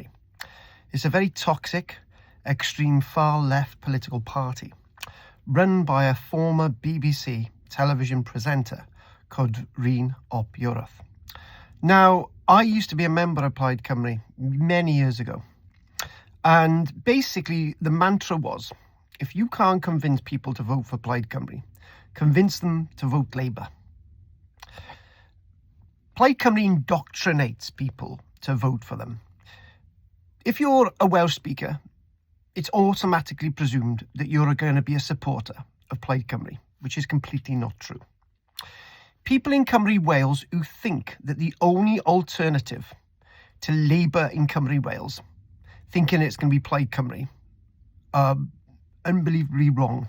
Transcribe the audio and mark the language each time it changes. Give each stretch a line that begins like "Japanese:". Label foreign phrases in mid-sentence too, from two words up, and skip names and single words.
English: It's a very toxic, extreme far-left political party run by a former BBC television presenter called Rhyn Op Ewrop. Now, I used to be a member of Plaid Cymru many years ago, and basically the mantra was, if you can't convince people to vote for Plaid Cymru, convince them to vote Labour. Plaid Cymru indoctrinates people to vote for them. If you're a Welsh speaker, it's automatically presumed that you're going to be a supporter of Plaid Cymru, which is completely not true. People in Cymru Wales who think that the only alternative to Labour in Cymru Wales, thinking it's going to be Plaid Cymru, are unbelievably wrong.